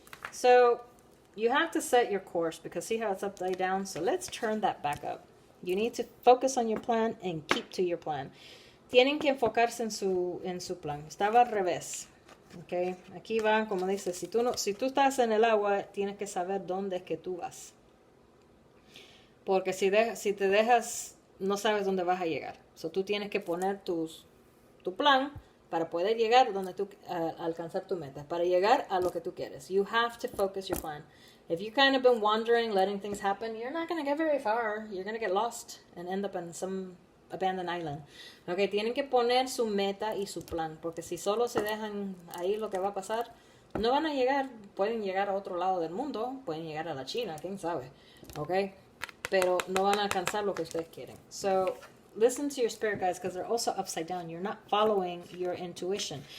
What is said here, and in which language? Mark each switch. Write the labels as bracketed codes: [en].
[en] So, you have to set your course because see how it's upside down? So let's turn that back up. You need to focus on your plan and keep to your plan. [es] Tienen que enfocarse en su plan. Estaba al revés. Okay? Aquí va, como dice, si tú estás en el agua, tienes que saber dónde es que tú vas. Porque si te dejas, no sabes dónde vas a llegar. So tú tienes que poner tu plan para poder llegar donde alcanzar tu meta, para llegar a lo que tú quieres. [en] You have to focus your plan. If you've kind of been wandering, letting things happen, you're not going to get very far. You're going to get lost and end up in some abandoned island. [es] Okay, tienen que poner su meta y su plan, porque si solo se dejan ahí lo que va a pasar, no van a llegar. Pueden llegar a otro lado del mundo, pueden llegar a la China, quién sabe. Okay, pero no van a alcanzar lo que ustedes quieren. [en] So, listen to your spirit guides because they're also upside down. You're not following your intuition.